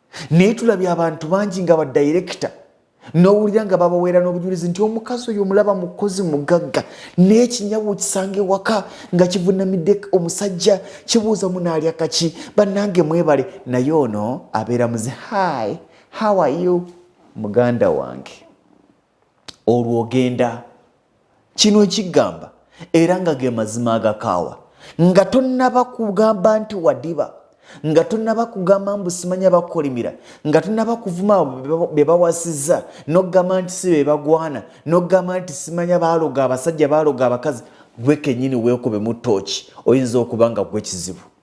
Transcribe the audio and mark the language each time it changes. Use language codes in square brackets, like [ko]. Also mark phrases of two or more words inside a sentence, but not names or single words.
[lg] Naye tulabye abantu bangi nga badirector, n'owulira nga babaweera n'obujulizi nti, "Omukazi oyo omulaba mukozi mugagga, naye ekinyawo okisanga ewaka nga kivunamidde omusajja, kibuuza munaalya kaki, bannange mwebale, naye ono abeera muze, [en] hi, how are you, [lg] muganda wange?" Olwo ogenda, kino ekigamba, era nga ge mazima agakaawa, nga tonnaba kugamba nti wadiba, nga tonnaba kugamba mbu simanya bakolimira, nga tonnaba kuvuma be bawasizza, n'okugamba nti si be bagwana, n'okugamba nti simanya baaloga abasajja, baaloga abakazi, gwe kennyini weekubemu ttooki, oyinza okuba nga gwe kizibu.